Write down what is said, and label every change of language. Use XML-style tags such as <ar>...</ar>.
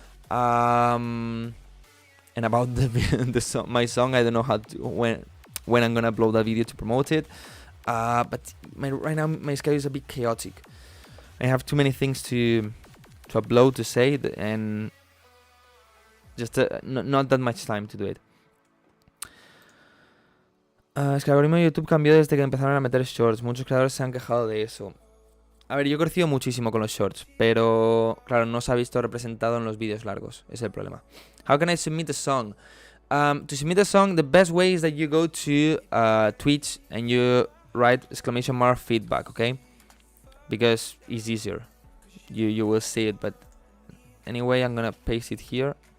<en>And about the song, my song, I don't know how to, when I'm gonna upload that video to promote it. But right now my schedule is a bit chaotic. I have too many things to upload, to say, and just not that much time to do it.</en> <es>Es que el algoritmo de YouTube cambió desde que empezaron a meter shorts. Muchos creadores se han quejado de eso. A ver, yo he crecido muchísimo con los shorts, pero claro, no se ha visto representado en los vídeos largos. Ese es el problema.</es> <en>How can I submit a song? To submit a song, the best way is that you go to Twitch and you write !feedback, okay? Because it's easier. You will see it, but anyway, I'm gonna paste it here.</en>